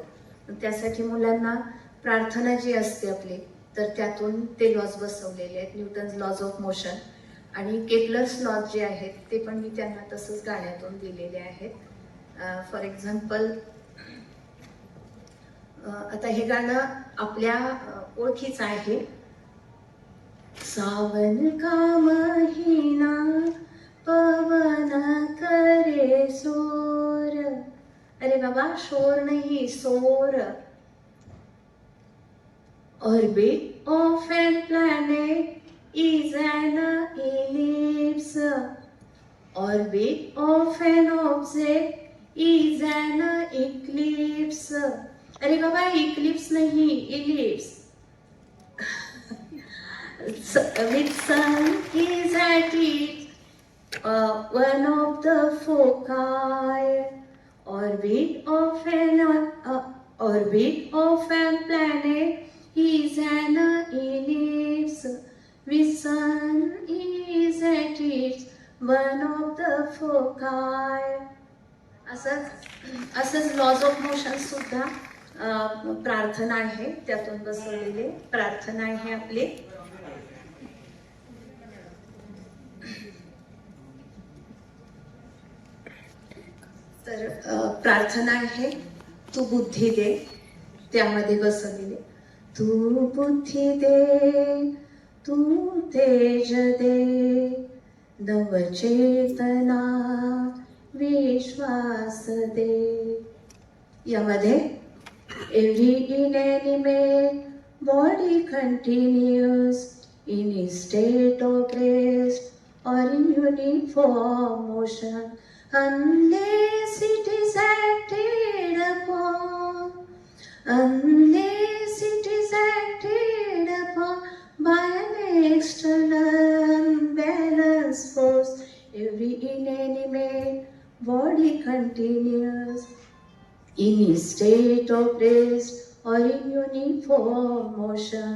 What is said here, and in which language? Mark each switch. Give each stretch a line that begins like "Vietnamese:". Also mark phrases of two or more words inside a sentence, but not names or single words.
Marathi: त्यासाठी मुलांना प्रार्थना जी असते आपली, तर त्यातून ते लॉज बसवलेले आहेत,
English: Newton's laws of motion,
Marathi: आणि
English: Kepler's laws
Marathi: जे आहेत ते पण मी त्यांना तसंच गाण्यातून दिलेले आहेत.
English: for example,
Marathi: आता हे गाणं आपल्या ओळखीचं आहे.
Hindi: सावन का महीना पवन करे शोर. अरे बाबा, शोर नहीं, सोर.
English: Orbit of an planet is an ellipse. Orbit of an object is an eclipse.
Hindi: अरे बाबा, eclipse नहीं,
English: ellipse. With sun is at it, one of the foci. Orbit of an planet is an ellipse. With sun is at it, one of the foci.
Marathi: असंच
English: laws of motion
Marathi: सुद्धा प्रार्थना आहे, त्यातून बसवलेले प्रार्थना आहे आपली. तर प्रार्थना आहे, तू बुद्धी दे, त्यामध्ये बसवलेले. तू बुद्धी दे, तू तेज दे, नवचेतना विश्वास दे.
English: यामध्ये every inanimate body continues in state of rest or in uniform motion unless it is acted upon, unless it is acted upon by an external unbalanced force. Every inanimate body continues in a state of rest or in uniform motion.